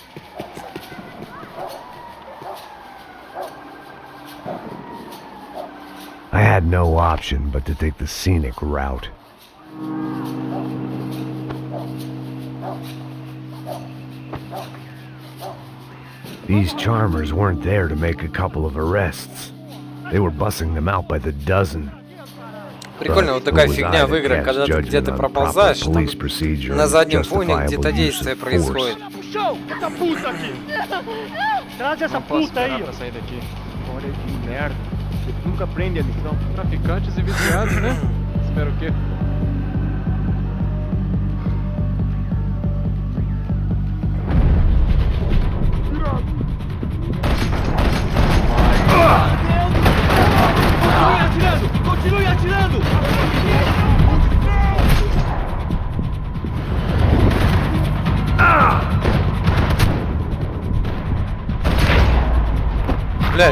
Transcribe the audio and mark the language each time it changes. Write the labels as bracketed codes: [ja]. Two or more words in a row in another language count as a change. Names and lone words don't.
[en] I had no option but to take the scenic route. These charmers weren't there to make a couple of arrests. They were bussing them out by the dozen. [ru] Прикольно, вот такая фигня в играх, когда ты где-то проползаешь, там на заднем фоне где-то действие происходит. [pt] Traz essa puta aí, ó. Sair daqui. Olha que merda. Nunca aprende a lição. Traficantes e viciados, né? Espero o quê? Continue atirando! Continue atirando! [ru] Блядь.